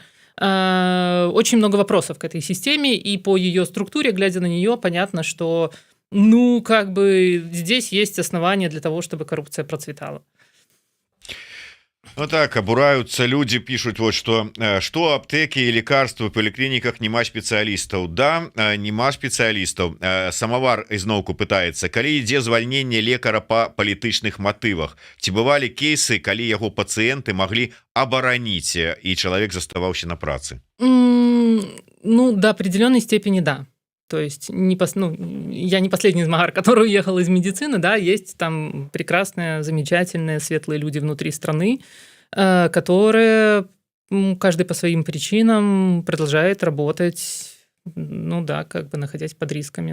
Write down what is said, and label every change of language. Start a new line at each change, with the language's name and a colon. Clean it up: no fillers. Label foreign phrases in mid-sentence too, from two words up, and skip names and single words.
Russian: Очень много вопросов к этой системе, и по ее структуре, глядя на нее, понятно, что, ну, как бы здесь есть основания для того, чтобы коррупция процветала. Ну так, обураются люди, пишут вот что аптэки и лекарства в поликлиниках нема специалистов. Да, нема специалистов. Самовар изноўку пытается,
Belarusian: калі ідзе звальненне лекара по палітычных матывах, ці бывалі кейсы, калі яго пациенты могли абараніць и человек заставаўся на працы?
Russian: Ну, до определенной степени да. То есть я не последний змагар, который уехал из медицины, да, есть там прекрасные, замечательные, светлые люди внутри страны, которые каждый по своим причинам продолжает работать, ну да, как бы находясь под рисками.